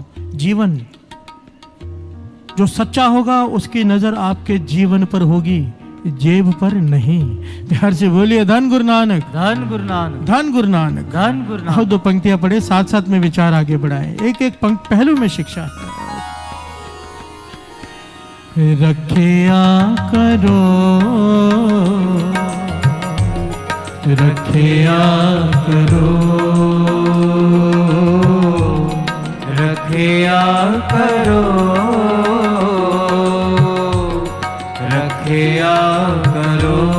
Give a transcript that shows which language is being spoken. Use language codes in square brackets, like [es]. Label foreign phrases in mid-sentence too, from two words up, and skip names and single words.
[hi] जीवन जो सच्चा होगा उसकी नजर आपके जीवन पर होगी, जेब पर नहीं। प्यार से बोलिए धन गुरु नानक। धन गुरु नानक। धन गुरु नानक। धन गुरु आओ नानक। दो पंक्तियां पढ़े, साथ साथ में विचार आगे बढ़ाएं। एक एक पंक्ति पहलू में शिक्षा है। रखिया करो, रखिया करो, रखिया करो, रखिया करो,